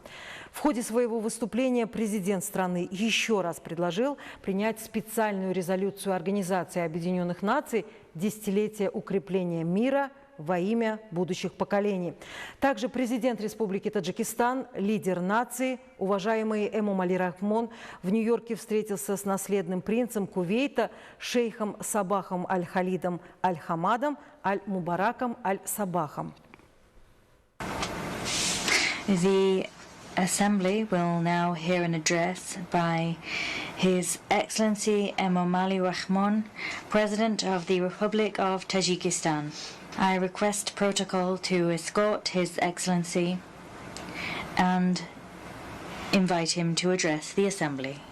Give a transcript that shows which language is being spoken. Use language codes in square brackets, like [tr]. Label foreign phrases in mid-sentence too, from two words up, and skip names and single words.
[ru] В ходе своего выступления президент страны еще раз предложил принять специальную резолюцию Организации Объединенных Наций «Десятилетие укрепления мира во имя будущих поколений». Также президент Республики Таджикистан, лидер нации, уважаемый Эмомали Рахмон, в Нью-Йорке встретился с наследным принцем Кувейта, шейхом Сабахом Аль-Халидом Аль-Хамадом Аль-Мубараком Аль-Сабахом. [en] The Assembly will now hear an address by His Excellency Emomali Rachmon, President of the Republic of Tajikistan. I request protocol to escort His Excellency and invite him to address the Assembly.